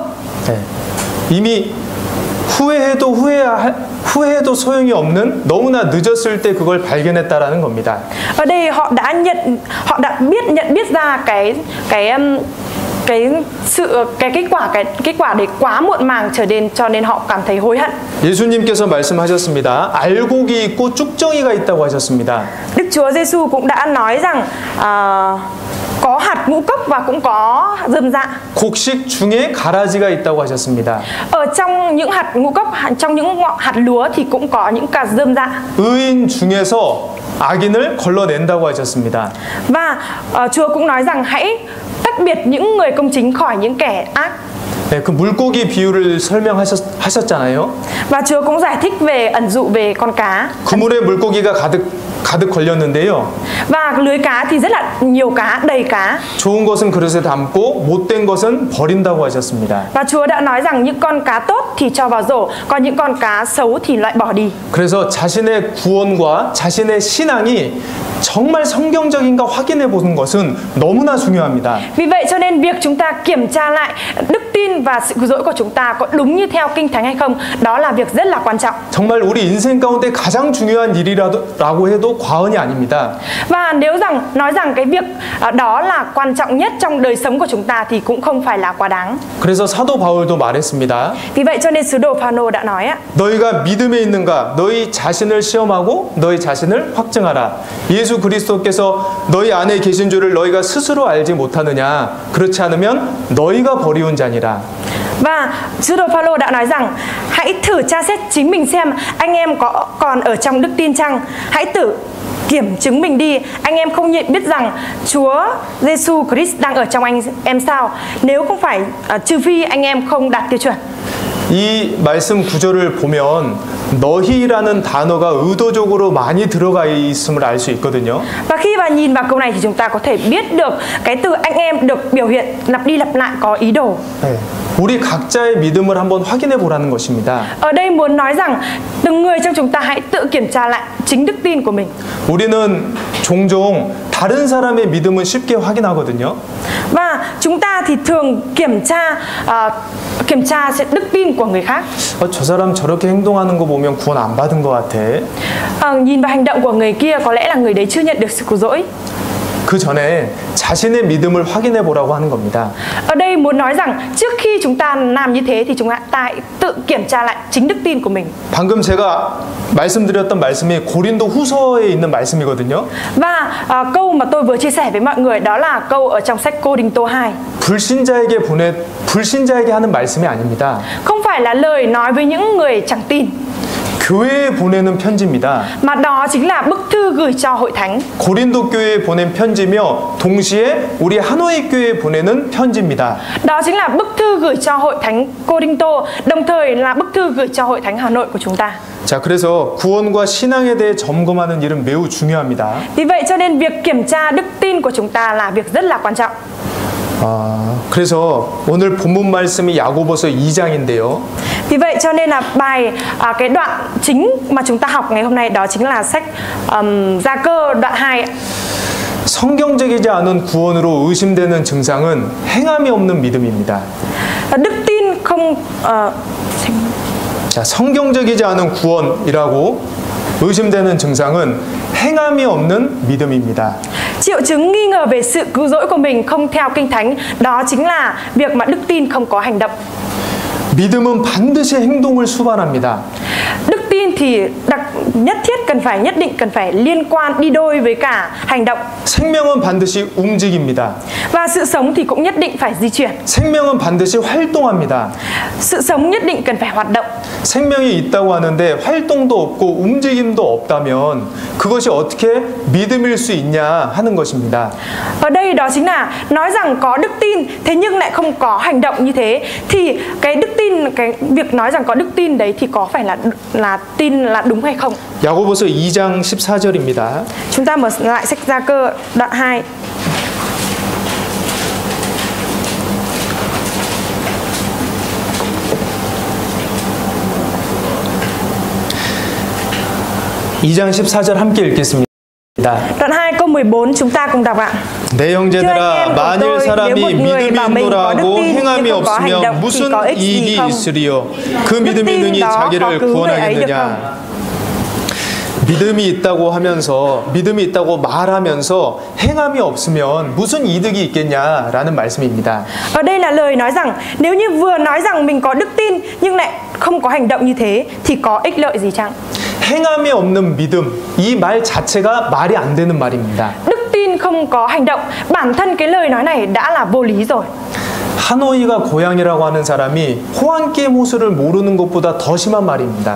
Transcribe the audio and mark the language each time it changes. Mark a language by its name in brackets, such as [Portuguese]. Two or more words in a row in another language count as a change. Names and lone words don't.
[Korean] 네. 이미 후회해도 소용이 없는 너무나 늦었을 때 그걸 발견했다라는 겁니다. [Vietnamese] Ở đây họ đã nhận biết ra cái kết quả đấy quá muộn màng trở nên cho nên họ cảm thấy hối hận. [Korean] 예수님께서 말씀하셨습니다. 알곡이 있고 쭉정이가 있다고 하셨습니다. [Vietnamese] Đức Chúa Giêsu cũng đã nói rằng có hạt ngũ cốc và cũng có rơm rạ. [Korean] 곡식 중에 가라지가 있다고 하셨습니다. [Vietnamese] Ở trong những hạt ngũ cốc, trong những hạt lúa thì cũng có những cả rơm rạ. [Korean] 의인 중에서 악인을 걸러낸다고 하셨습니다. [Vietnamese] Và Chúa cũng nói rằng hãy tách biệt những người công chính khỏi những kẻ ác. [Korean] 네, 그 물고기 비유를 설명하셨잖아요. [Vietnamese] Và Chúa cũng giải thích về ẩn dụ về con cá. [Korean] 그물에 물고기가 가득 걸렸는데요. [Vietnamese] Và lưới cá thì rất là nhiều cá, đầy cá. [Korean] 좋은 것은 그릇에 담고 못된 것은 버린다고 하셨습니다. [Vietnamese] Và Chúa đã nói rằng những con cá tốt thì cho vào rổ, còn những con cá xấu thì loại bỏ đi. [Korean] 그래서 자신의 구원과 자신의 신앙이 정말 성경적인가 확인해 보는 것은 너무나 중요합니다. [Vietnamese] Vì vậy cho nên việc chúng ta kiểm tra lại đức tin và sự cứu rỗi của chúng ta có đúng như theo Kinh Thánh hay không, đó là việc rất là quan trọng. [Korean] 정말 우리 인생 가운데 가장 중요한 일이라고 해도 과언이 아닙니다. [Vietnamese] Và nếu nói rằng cái việc đó là quan trọng nhất trong đời sống của chúng ta thì cũng không phải là quá đáng. [Korean] 그래서 사도 바울도 말했습니다. [Vietnamese] Vì vậy cho nên sứ đồ Phaolô đã nói [Korean] 너희가 믿음에 있는가? 너희 자신을 시험하고 너희 자신을 확증하라. 예수 그리스도께서 너희 안에 계신 줄을 너희가 스스로 알지 못하느냐? 그렇지 않으면 너희가 버리운 자니라. [Vietnamese] Và sứ đồ Phaolô đã nói rằng hãy thử tra xét chính mình xem anh em có còn ở trong đức tin chăng. Hãy tự kiểm chứng mình đi. Anh em không nhận biết rằng Chúa Giêsu Christ đang ở trong anh em sao? Nếu không phải trừ phi anh em không đạt tiêu chuẩn. [Korean] 이 말씀 구절을 보면 너희라는 단어가 의도적으로 많이 들어가 있음을 알 수 있거든요. [Vietnamese] Và khi mà nhìn vào câu này thì chúng ta có thể biết được cái từ anh em được biểu hiện lặp đi lặp lại có ý đồ. [Korean] 네, 우리 각자의 믿음을 한번 확인해 보라는 것입니다. [Vietnamese] Ở đây muốn nói rằng từng người trong chúng ta hãy tự kiểm tra lại chính đức tin của mình. [Korean] 우리는 종종 다른 사람의 믿음은 쉽게 확인하거든요. [Vietnamese] Và chúng ta thì thường kiểm tra đức tin của người khác. [Korean] 저 사람 저렇게 행동하는 거 보면 구원 안 받은 것 같아. [Vietnamese] Nhìn vào hành động của người kia có lẽ là người đấy chưa nhận được sự cứu rỗi. [Korean] 그 전에 자신의 믿음을 확인해 보라고 하는 겁니다. [Vietnamese] Ở đây muốn nói rằng trước khi chúng ta làm như thế thì chúng ta hãy tự kiểm tra lại chính đức tin của mình. [Korean] 방금 제가 말씀드렸던 말씀이 고린도 후서에 있는 말씀이거든요. [Vietnamese] Và câu mà tôi vừa chia sẻ với mọi người đó là câu ở trong sách Cô-đinh-tô 2. [Korean] 불신자에게 하는 말씀이 아닙니다. [Vietnamese] Không phải là lời nói với những người chẳng tin. [Korean] 교회에 보내는 편지입니다. [Vietnamese] Mà đó chính là bức thư gửi cho hội thánh. [Korean] 고린도 교회에 보낸 편지며 동시에 우리 하노이 교회에 보내는 편지입니다. [Vietnamese] Đó chính là bức thư gửi cho hội thánh Cô-đinh-tô, đồng thời là bức thư gửi cho hội thánh Hà Nội của chúng ta. [Korean] 자, 그래서 구원과 신앙에 대해 점검하는 일은 매우 중요합니다. [Vietnamese] Vì vậy cho nên việc kiểm tra đức tin của chúng ta là việc rất là quan trọng. [Korean] 그래서 오늘 본문 말씀이 야고보서 2장인데요. [Vietnamese] Vì vậy cho nên là cái đoạn chính mà chúng ta học ngày hôm nay đó chính là sách Gia Cơ đoạn 2. [Korean] 성경적이지 않은 구원으로 의심되는 증상은 행함이 없는 믿음입니다. [Vietnamese] Đức tin không [Korean] 자, 성경적이지 않은 구원이라고 의심되는 증상은 행함이 없는 믿음입니다. [Vietnamese] Triệu chứng nghi ngờ về sự cứu rỗi của mình không theo Kinh Thánh, đó chính là việc mà đức tin không có hành động. [Korean] 믿음은 반드시 행동을 수반합니다. [Vietnamese] Đức tin thì nhất định cần phải liên quan đi đôi với cả hành động. [Korean] 생명은 반드시 움직입니다. [Vietnamese] Và sự sống thì cũng nhất định phải di chuyển. [Korean] 생명은 반드시 활동합니다. [Vietnamese] Sự sống nhất định cần phải hoạt động. [Korean] 생명이 있다고 하는데 활동도 없고 움직임도 없다면 그것이 어떻게 믿음일 수 있냐 하는 것입니다. [Vietnamese] Ở đây đó chính là nói rằng có đức tin thế nhưng lại không có hành động như thế thì cái đức tin, cái việc nói rằng có đức tin đấy thì có phải là tin là đúng hay không? [Korean] 야고보서 2장 14절입니다. [Vietnamese] Chúng ta mở lại sách Gia Cơ đoạn 2. [Korean] (2장 14절) 함께 읽겠습니다. [Vietnamese] Đoạn 2 câu 14 chúng ta cùng đọc ạ. [Korean] 내 형제들아, 만일 사람이 믿음이 있노라 하고 행함이 없으면 무슨 이익이 있으리요? 그 믿음이 능히 자기를 구원하겠느냐? 믿음이 있다고 하면서, 믿음이 있다고 말하면서 행함이 없으면 무슨 이득이 있겠냐라는 말씀입니다. [Vietnamese] Ở đây là lời nói rằng nếu như vừa nói rằng mình có đức tin nhưng lại không có hành động như thế thì có ích lợi gì chăng? [Korean] 행함이 없는 믿음, 이 말 자체가 말이 안 되는 말입니다. [Vietnamese] Đức tin không có hành động, bản thân cái lời nói này đã là vô lý rồi. [Korean] 하노이가 고향이라고 하는 사람이 호안게임 호수를 모르는 것보다 더 심한 말입니다.